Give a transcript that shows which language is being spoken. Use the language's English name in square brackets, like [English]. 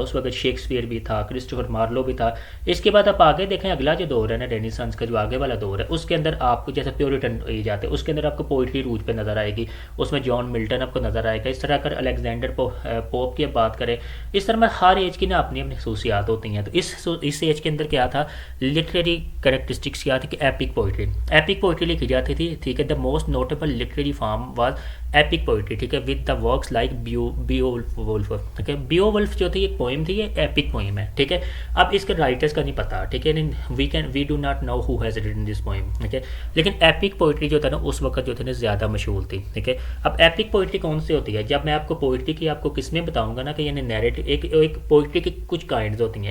[Urdu] اس وقت شیکسپیئر بھی تھا, کرسٹوفر مارلو بھی تھا. اس کے بعد آپ آگے دیکھیں اگلا جو دور ہے نا رینیسانس کا, جو آگے والا دور ہے, اس کے اندر آپ کو جیسے پیورٹن ایج آتے ہیں, اس کے اندر آپ کو پوئٹری روج پہ نظر آئے گی. اس میں جان ملٹن آپ کو نظر آئے گا. اس طرح اگر الیگزینڈر پوپ کی بات کریں, اس طرح میں ہر ایج کی نا اپنی اپنی خصوصیات ہوتی ہیں. تو اس ایج کے اندر کیا تھا, لٹریری کریکٹرسٹکس کیا تھی کہ ایپک پوئٹری لکھی جاتی تھی. ٹھیک ہے. [English] The most notable literary form was epic poetry. [Urdu] ٹھیک ہے. [English] With the works like Beowulf. ٹھیک ہے. [Urdu] بیوولف جو تھی ایک پوئم تھی, یہ ایپک پوئم ہے. ٹھیک ہے. اب اس کے رائٹرس کا نہیں پتا. ٹھیک ہے. [English] We do not know who has written this poem. [Urdu] ٹھیک ہے. لیکن ایپک پوئٹری جو تھا نا اس وقت جو تھی نا زیادہ مشہور تھی. ٹھیک ہے. اب ایپک پوئٹری کون سی ہوتی ہے؟ جب میں آپ کو پوئٹری کی آپ کو کس میں بتاؤں گا نا کہ یعنی نیریٹو, ایک پوئٹری کی کچھ کائنڈز ہوتی ہیں.